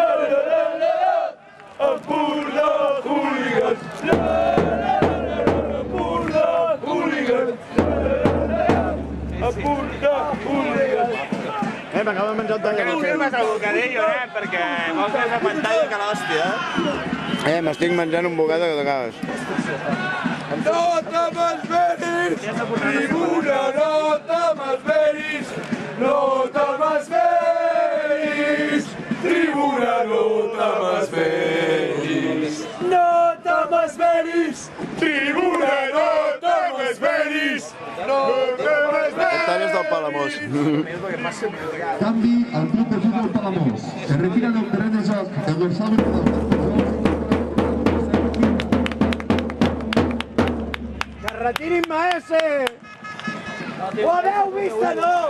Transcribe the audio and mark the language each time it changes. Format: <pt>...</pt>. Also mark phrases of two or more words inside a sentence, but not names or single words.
<ca>Empordà, hooligans! Empordà, hooligans! Empordà, hooligans! M'acaba de menjar el tall. Tu firmes el bocadillo, perquè vols més a pantalla que l'hòstia. M'estic menjant un bocata que te cagues. No te m'esperis! Tribuna, no te m'esperis! No te m'esperis! Tribuna, no te m'esperis! No te m'esperis! Tribuna, no te m'esperis! No te m'esperis! El tall és del Palamós. Canvi al club de futbol Palamós. Se retira del terreny de joc el dorsal del Que retirin Maese! Ho haveu vist o no?</ca>